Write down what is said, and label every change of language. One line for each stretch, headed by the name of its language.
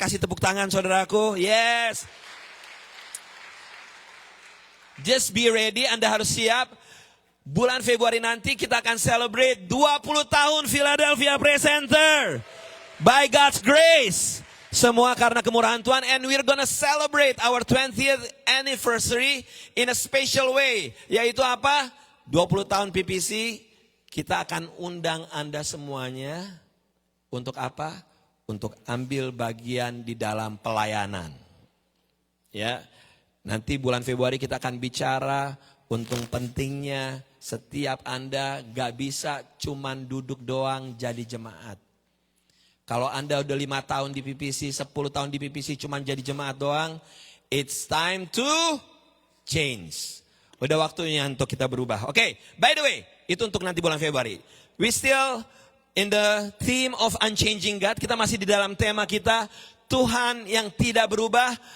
Indonesian: Kasih tepuk tangan saudaraku, yes.
English: Just be ready,
Indonesian: Anda harus siap. Bulan Februari nanti kita akan celebrate 20 tahun Philadelphia Praise Center.
English: By God's grace.
Indonesian: Semua karena kemurahan Tuhan.
English: And we're gonna celebrate our 20th anniversary in a special way.
Indonesian: Yaitu apa? 20 tahun PPC. Kita akan undang Anda semuanya. Untuk apa? Untuk ambil bagian di dalam pelayanan. Ya. Nanti bulan Februari kita akan bicara untung pentingnya setiap Anda gak bisa cuman duduk doang jadi jemaat. Kalau Anda udah 5 tahun di PPC, 10 tahun di PPC cuman jadi jemaat doang,
English: it's time to change.
Indonesian: Udah waktunya untuk kita berubah. Oke,
English: by the way,
Indonesian: itu untuk nanti bulan Februari.
English: We still in the theme of unchanging God.
Indonesian: Kita masih di dalam tema kita, Tuhan yang tidak berubah.